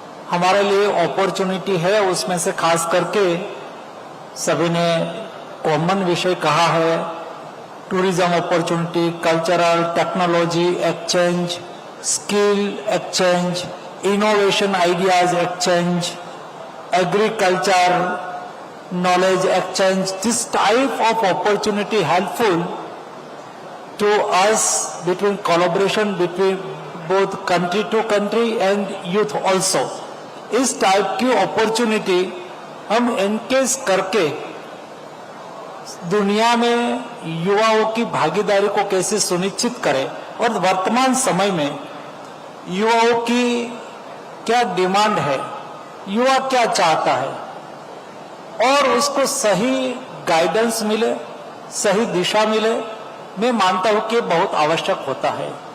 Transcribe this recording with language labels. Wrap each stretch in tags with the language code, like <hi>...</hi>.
<hi>हमारे लिए अपॉर्चुनिटी है, उसमें से खास करके सभी ने कॉमन विषय कहा है, tourism opportunity, cultural, technology exchange, skill exchange, innovation ideas exchange, agriculture knowledge exchange.</hi> <en>This type of opportunity helpful to us between collaboration between both country to country and youth also.</en> <hi>इस type की opportunity हम engage करके दुनिया में युवाओं की भागीदारी को कैसे सुनिश्चित करें, और वर्तमान समय में युवाओं की क्या डिमांड है, युवा क्या चाहता है, और उसको सही गाइडेंस मिले, सही दिशा मिले, मैं मानता हूं कि बहुत आवश्यक होता है।</hi>